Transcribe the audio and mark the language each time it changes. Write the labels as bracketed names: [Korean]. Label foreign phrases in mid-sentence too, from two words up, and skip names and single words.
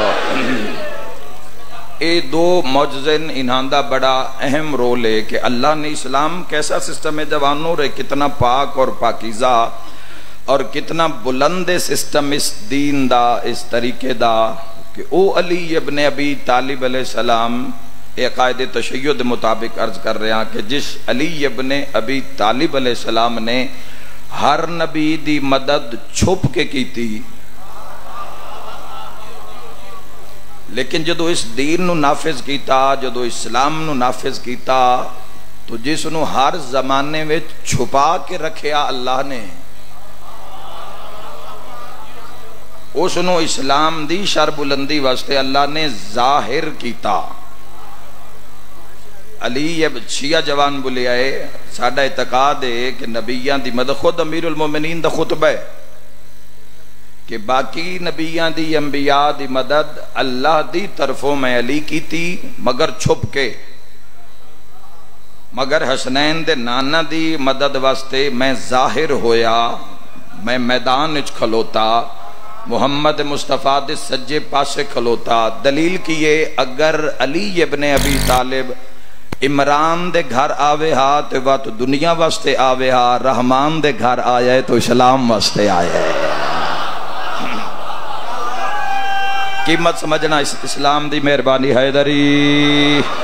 [Punjabi] اے دو معجزے انہاں دا بڑا اہم رول ہے کہ اللہ نے اسلام کیسا سسٹم ہے جوانوں رے، کتنا پاک اور پاکیزہ اور کتنا بلند سسٹم اس دین دا، اس طریقے دا کہ او علی ابن ابی طالب [Arabic] علیہ السلام، [Punjabi] عقائد تشیع دے مطابق [Urdu] عرض کر رہے ہیں [Punjabi] کہ جس علی ابن ابی طالب [Arabic] علیہ السلام [Punjabi] نے ہر نبی دی مدد چھپ کے کی تھی، لیکن جدو اس دین نو نافذ کیتا، جدو اسلام نو نافذ کیتا تو جس نو ہر زمانے میں چھپا کے رکھیا اللہ نے، اس نو اسلام دی شر بلندی واسطے اللہ نے ظاہر کیتا. علی شیعہ جوان بولے آئے ساڈا اعتقاد ہے کہ نبیاں دی مدد خود امیر المومنین دا خطبہ ہے کہ باقی نبیاں دی انبیاء دی مدد اللہ دی طرفوں میں علی کی تھی مگر چھپ کے، مگر حسنین دے نانا دی مدد واسطے میں ظاہر ہویا، میں میدان اچ کھلوتا، محمد مصطفیٰ دے سجے پاسے کھلوتا. دلیل کیے اگر علی ابن ابی طالب عمران دے گھر آوے ہا تو وقت دنیا واسطے آوے ہا، رحمان دے گھر آیا ہے تو اسلام واسطے آیا ہے. قیمت سمجھنا اسلام دی مہربانی حیدری.